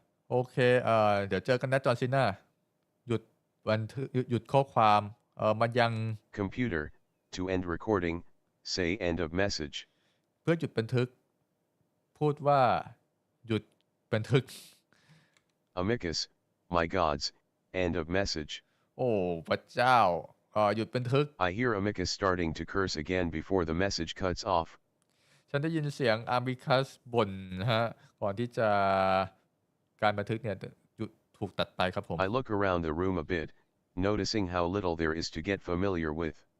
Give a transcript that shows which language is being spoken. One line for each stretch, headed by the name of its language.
Thai: โอเคเดี๋ยวเจอกันนะจอห์นซีนาหยุดบันทึกหยุดข้อความมันยัง
English: Computer, to end recording, say end of message.
Thai: เพื่อหยุดบันทึกพูดว่าหยุดบันทึก
English: Amicus, my gods, end of message.
Thai: โอ้พระเจ้าหยุดบันทึก
English: I hear Amicus starting to curse again before the message cuts off.
Thai: ฉันได้ยินเสียงอาร์มิคัสบ่นฮะก่อนที่จะการบันทึกเนี่ยถูกตัดไปครับผม
English: I look around the room a bit, noticing how little there is to get familiar with.